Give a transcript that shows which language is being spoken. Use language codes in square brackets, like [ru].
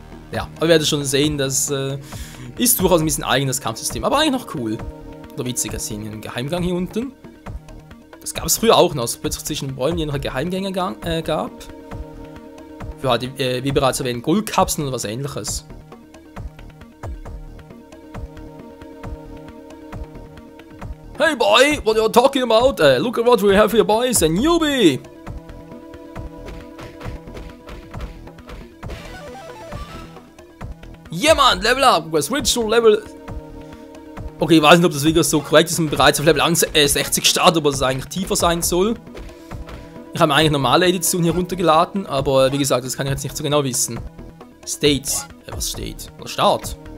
[de] Ja, aber ihr werdet schon sehen, das ist durchaus ein bisschen eigenes Kampfsystem, aber eigentlich noch cool. Oder witziger sehen, einen Geheimgang hier unten. Das gab es früher auch noch, dass es plötzlich zwischen den Bäumen noch Geheimgänge gab. Für halt, wie bereits erwähnt, Goldkapseln oder was ähnliches. [en] Hey boy, what you're talking about? Look at what we have here, boys, a newbie! Yeah man, level up, we switch to level... [de] Okay, ich weiß nicht, ob das wirklich so korrekt ist, dass man bereits auf Level 60 startet, aber dass es eigentlich tiefer sein soll. Ich habe mir eigentlich normale Edition hier runtergeladen, aber wie gesagt, das kann ich jetzt nicht so genau wissen. States. Was steht? Oder Start?